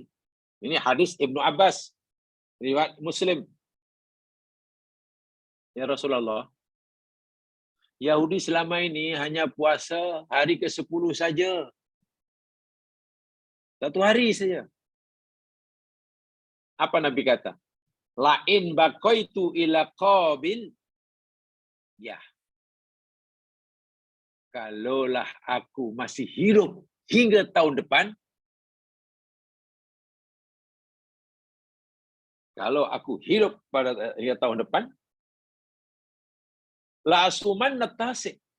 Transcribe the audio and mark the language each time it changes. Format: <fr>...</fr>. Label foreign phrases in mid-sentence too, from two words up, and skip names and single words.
<id>Ini hadis Ibnu Abbas, riwayat Muslim. Ya Rasulullah, Yahudi selama ini hanya puasa hari ke-10 saja. 1 hari saja. Apa Nabi kata?</id> <ar>لئن بقيت إلى قابل.</ar> <id>Ya. Kalaulah aku masih hidup hingga tahun depan, kalau aku hidup pada hingga tahun depan,</id> <ar>لأصومن التاسع.</ar>